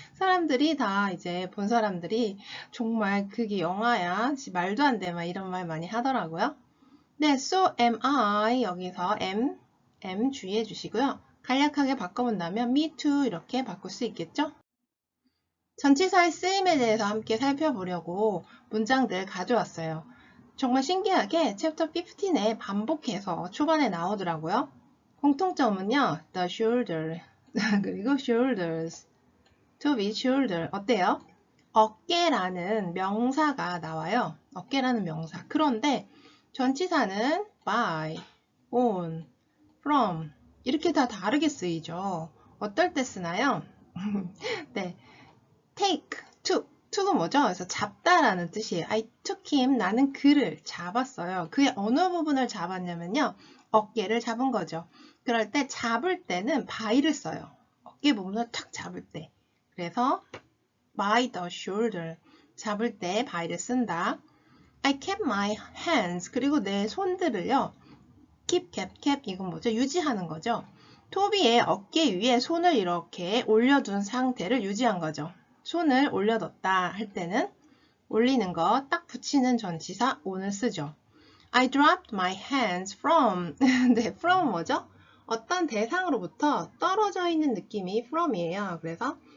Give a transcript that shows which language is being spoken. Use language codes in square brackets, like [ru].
[ko] 사람들이 다 이제 본 사람들이 정말 그게 영화야. 말도 안 돼. 막 이런 말 많이 하더라고요. 네, [en] so am I [ko] 여기서 am 주의해 주시고요. 간략하게 바꿔본다면 [en] me too [ko] 이렇게 바꿀 수 있겠죠? 전치사의 쓰임에 대해서 함께 살펴보려고 문장들 가져왔어요. 정말 신기하게 챕터 15에 반복해서 초반에 나오더라고요. 공통점은요. [en] the shoulder 그리고 shoulders to be shoulder 어때요? [ko] 어깨라는 명사가 나와요. 어깨라는 명사. 그런데 전치사는 by, on, from 이렇게 다 다르게 쓰이죠. 어떨 때 쓰나요? 네, take, took가 뭐죠? 그래서 잡다라는 뜻이에요. [en] I took him, [ko] 나는 그를 잡았어요. 그의 어느 부분을 잡았냐면요. 어깨를 잡은 거죠. 그럴 때 잡을 때는 by를 써요. 어깨 부분을 탁 잡을 때. 그래서 [en] by the shoulder, [ko] 잡을 때 by를 쓴다. [en] I kept my hands, [ko] 그리고 내 손들을요. keep, 이건 뭐죠? 유지하는 거죠. 토비의 어깨 위에 손을 이렇게 올려둔 상태를 유지한 거죠. 손을 올려뒀다 할 때는 올리는 거 딱 붙이는 전치사 on을 쓰죠. [en] I dropped my hands from. [ko] 네, from 뭐죠? 어떤 대상으로부터 떨어져 있는 느낌이 from이에요. 그래서